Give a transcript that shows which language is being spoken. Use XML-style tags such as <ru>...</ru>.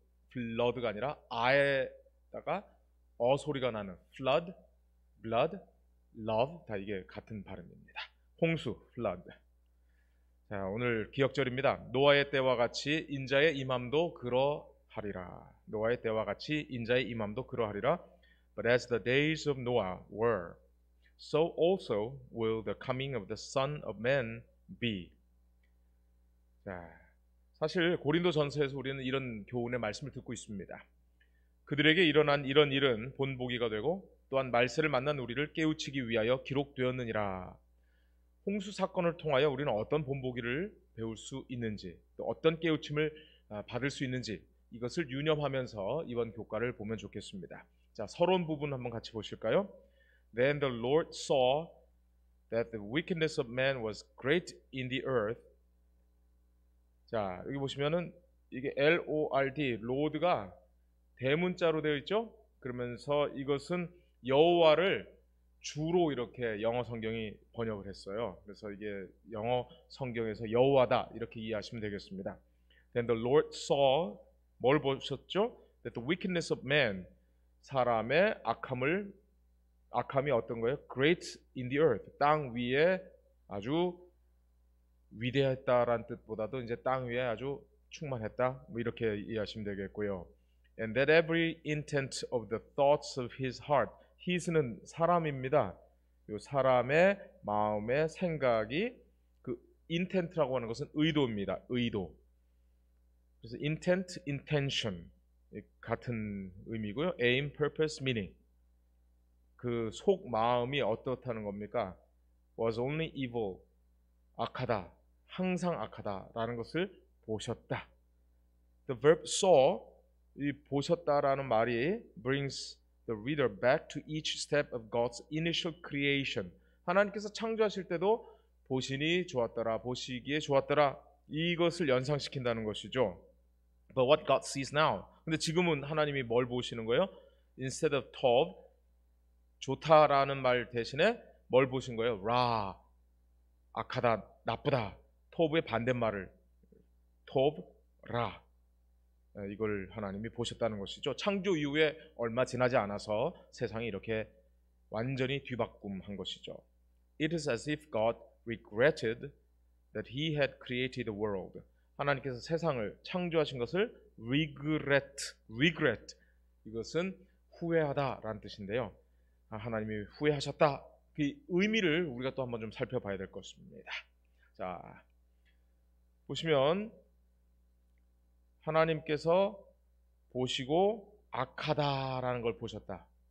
<ko>블러드가 아니라 아에다가 어 소리가 나는 flood, blood, love 다 이게 같은 발음입니다. 홍수, flood. 자, 오늘 기억절입니다. 노아의 때와 같이 인자의 임함도 그러하리라. 노아의 때와 같이 인자의 임함도 그러하리라.</ko> <en>But as the days of Noah were, so also will the coming of the Son of Man be.</en> <ko>자, 사실 고린도 전서에서 우리는 이런 교훈의 말씀을 듣고 있습니다. 그들에게 일어난 이런 일은 본보기가 되고 또한 말세를 만난 우리를 깨우치기 위하여 기록되었느니라. 홍수 사건을 통하여 우리는 어떤 본보기를 배울 수 있는지, 또 어떤 깨우침을 받을 수 있는지 이것을 유념하면서 이번 교과를 보면 좋겠습니다. 자, 서론 부분 한번 같이 보실까요?</ko> <en>Then the Lord saw that the wickedness of man was great in the earth.</en> <ko>자, 여기 보시면은 이게 Lord, Lord가 대문자로 되어 있죠? 그러면서 이것은 여호와를 주로 이렇게 영어 성경이 번역을 했어요. 그래서 이게 영어 성경에서 여호와다 이렇게 이해하시면 되겠습니다.</ko> <en>Then the Lord saw,</en> <ko>뭘 보셨죠?</ko> <en>That the wickedness of man,</en> <ko>사람의 악함이 어떤 거예요?</ko> <en>Great in the earth,</en> <ko>땅 위에 아주 위대했다라는 뜻보다도 이제 땅 위에 아주 충만했다, 뭐 이렇게 이해하시면 되겠고요.</ko> <en>And that every intent of the thoughts of his heart, his는</en> <ko>사람입니다. 이 사람의 마음의 생각이 그 intent라고 하는 것은 의도입니다. 의도. 그래서 intent, intention 같은 의미고요.</ko> <en>aim, purpose, meaning.</en> <ko>그 속 마음이 어떻다는 겁니까?</ko> <en>was only evil,</en> <ko>악하다, 항상 악하다라는 것을 보셨다.</ko> <en>The verb saw,</en> <ko>이 보셨다라는 말이</ko> <en>brings the reader back to each step of God's initial creation.</en> <ko>하나님께서 창조하실 때도 보시니 좋았더라, 보시기에 좋았더라, 이것을 연상시킨다는 것이죠.</ko> <en>But what God sees now.</en> <ko>근데 지금은 하나님이 뭘 보시는 거예요?</ko> <en>Instead of tov,</en> <ko>좋다라는 말 대신에 뭘 보신 거예요? 라, 악하다, 나쁘다. tov의 반대말을 tov, 라, 이걸 하나님이 보셨다는 것이죠. 창조 이후에 얼마 지나지 않아서 세상이 이렇게 완전히 뒤바꿈한 것이죠.</ko> <en>It is as if God regretted that He had created the world.</en> <ko>하나님께서 세상을 창조하신 것을 regret, 이것은 후회하다라는 뜻인데요. 하나님이 후회하셨다. 그 의미를 우리가 또 한번 좀 살펴봐야 될 것입니다. 자, 보시면 하나님께서 보시고 악하다라는 걸 보셨다.</ko>